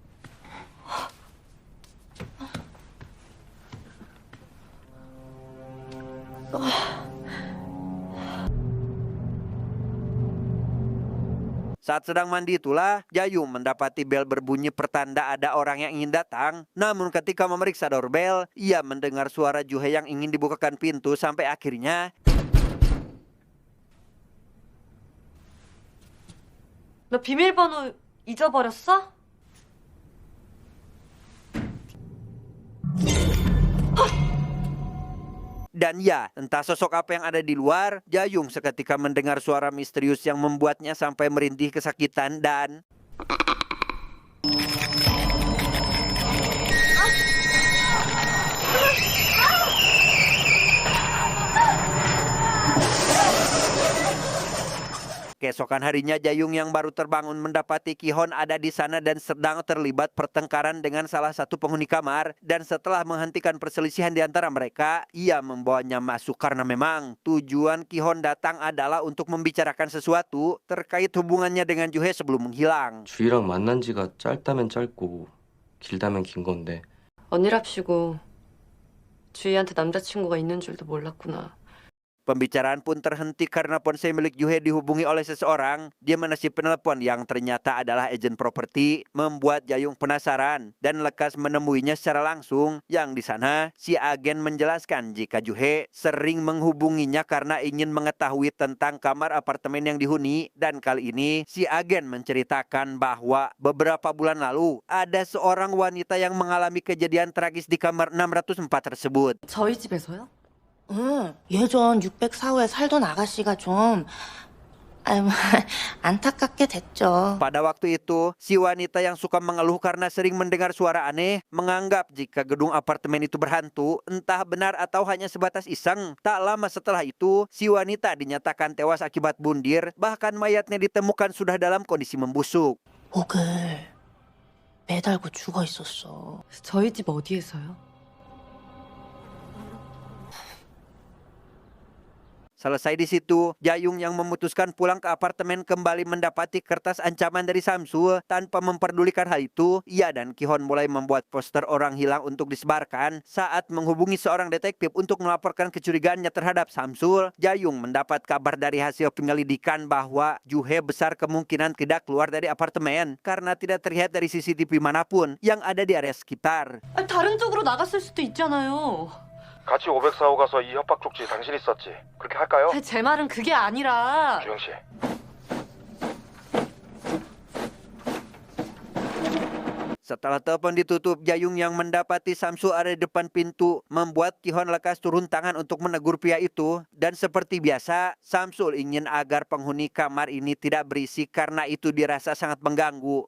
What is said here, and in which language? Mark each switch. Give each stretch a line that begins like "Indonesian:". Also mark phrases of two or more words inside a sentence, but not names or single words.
Indonesian: Saat sedang mandi itulah, Jayung mendapati bel berbunyi pertanda ada orang yang ingin datang. Namun ketika memeriksa doorbell, ia mendengar suara Juhe yang ingin dibukakan pintu sampai akhirnya...
Korean: 너 비밀번호 잊어버렸어?
Indonesian: Dan ya, entah sosok apa yang ada di luar, Jayung seketika mendengar suara misterius yang membuatnya sampai merintih kesakitan dan... Keesokan harinya Jayung yang baru terbangun mendapati Ki-hon ada di sana dan sedang terlibat pertengkaran dengan salah satu penghuni kamar. Dan setelah menghentikan perselisihan di antara mereka, ia membawanya masuk karena memang tujuan Ki-hon datang adalah untuk membicarakan sesuatu terkait hubungannya dengan Ju-hye sebelum menghilang.
Korean: 주희랑 만난 지가 짧다면 짧고 길다면 긴 건데 언니랍시고 주희한테 남자친구가 있는 줄도 몰랐구나.
Indonesian: Pembicaraan pun terhenti karena ponsel milik Ju-hye dihubungi oleh seseorang. Dia menasi penelpon yang ternyata adalah agen properti, membuat Jayung penasaran dan lekas menemuinya secara langsung. Yang di sana, si agen menjelaskan jika Ju-hye sering menghubunginya karena ingin mengetahui tentang kamar apartemen yang dihuni. Dan kali ini, si agen menceritakan bahwa beberapa bulan lalu ada seorang wanita yang mengalami kejadian tragis di kamar 604 tersebut.
Korean: 저희 집에서요? 응, 예전 604호에 살던 아가씨가 좀 안타깝게 됐죠.
Indonesian: Pada waktu itu, si wanita yang suka mengeluh karena sering mendengar suara aneh menganggap jika gedung apartemen itu berhantu, entah benar atau hanya sebatas iseng. Tak lama setelah itu, si wanita dinyatakan tewas akibat bundir, bahkan mayatnya ditemukan sudah dalam kondisi membusuk.
Korean: 목을 매달고 죽어 있었어. 저희 집 어디에서요?
Indonesian: Selesai di situ, Jayung yang memutuskan pulang ke apartemen kembali mendapati kertas ancaman dari Samsul. Tanpa memperdulikan hal itu, ia dan Ki-hon mulai membuat poster orang hilang untuk disebarkan. Saat menghubungi seorang detektif untuk melaporkan kecurigaannya terhadap Samsul, Jayung mendapat kabar dari hasil penyelidikan bahwa Ju-hye besar kemungkinan tidak keluar dari apartemen karena tidak terlihat dari CCTV manapun yang ada di area sekitar.
Korean: 다른 쪽으로 나갔을 수도 있잖아요. 같이 504호 가서 이 협박 쪽지 당신이 썼지. 그렇게 할까요? 제 말은 그게 아니라... 주영 씨.
Indonesian: Setelah telepon ditutup, Jayung yang mendapati Samsul ada di depan pintu membuat Ki-hon lekas turun tangan untuk menegur pria itu. Dan seperti biasa, Samsul ingin agar penghuni kamar ini tidak berisik karena itu dirasa sangat mengganggu.